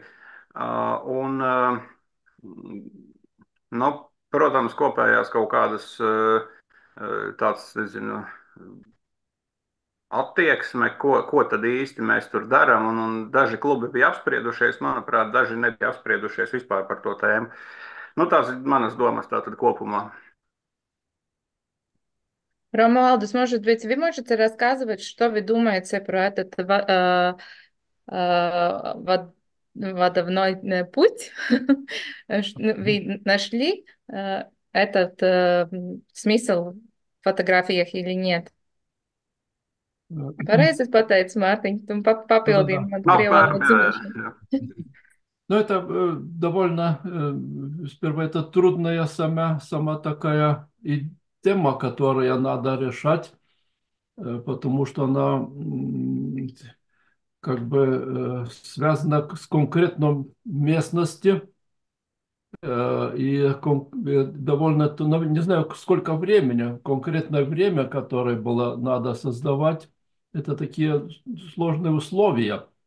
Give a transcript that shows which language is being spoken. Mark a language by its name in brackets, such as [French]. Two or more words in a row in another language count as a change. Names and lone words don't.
[Latvian] Un, nu, protams, kopējās kaut kādas tāds, nezinu, attieksme, ko tad īsti mēs tur darām. Un daži klubi bija apspriedušies, manuprāt, daži nebija apspriedušies vispār par to tēmu. Nu, tās ir manas domas tātad kopumā. [Russian] Ромуалдус, может быть, вы можете рассказывать, что вы думаете про этот водовной путь? Вы нашли этот смысл в фотографиях или нет? [Latvian] Pareizi es pateicu, Mārtiņ, tu papildini [Russian] Да-да-да. [Latvian] man Nu, krievu valodas zināšanu. [Russian] Ну, это довольно, сперва это трудная сама такая и тема, которую надо решать, потому что она как бы связана с конкретной местностью и довольно, ну, не знаю, сколько времени, конкретное время, которое было надо создавать, это такие сложные условия.